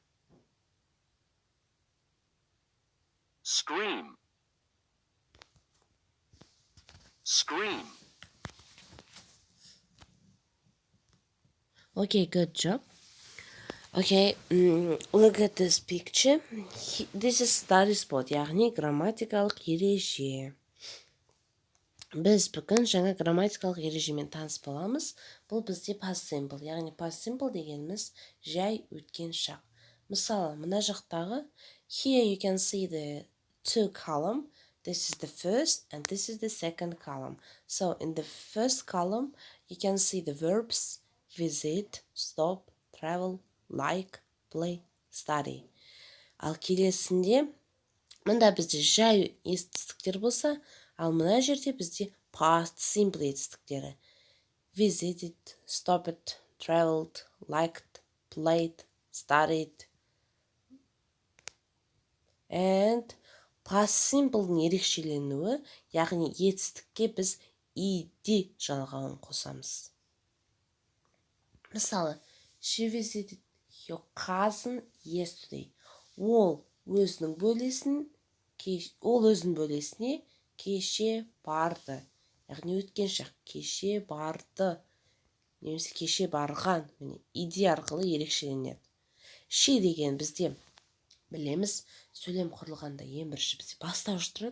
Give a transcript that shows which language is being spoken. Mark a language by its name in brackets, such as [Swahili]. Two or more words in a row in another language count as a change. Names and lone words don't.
[English] Scream, scream. Okay, good job. Okay, look at this picture. This is study spot, [Kazakh] яғни грамматикалық ереже. Біз бүгін жаңа грамматикалық ережемен таныс боламыз. Бұл бізде [English] past simple, [Kazakh] яғни [English] past simple [Kazakh] дегеніміз жай өткен шақ. Мысалы, мына жақтағы [English] here you can see the two column. This is the first and this is the second column. So in the first column you can see the verbs visit, stop, travel, like, play, study. [Kazakh] Ал келесінде мында бізде жай етістіктер болса, ал мына жерде бізде past simple етістіктері. [English] Visited, stopped, traveled, liked, played, studied. And past simple'дің [Kazakh] ерекшеленуі, яғни етістікке біз ed жалғауын қосамыз. Мысалы, [English] she visited your cousin yesterday. [Kazakh] Ол өзінің бөлесіне кеше барды. Яғни өткен шақ, кеше барды. Немесе кеше барған. ed арқылы ерекшеленеді. She деген бізде білеміз, сөйлем құрылғанда ең бірінші бізде бастауыш тұрады.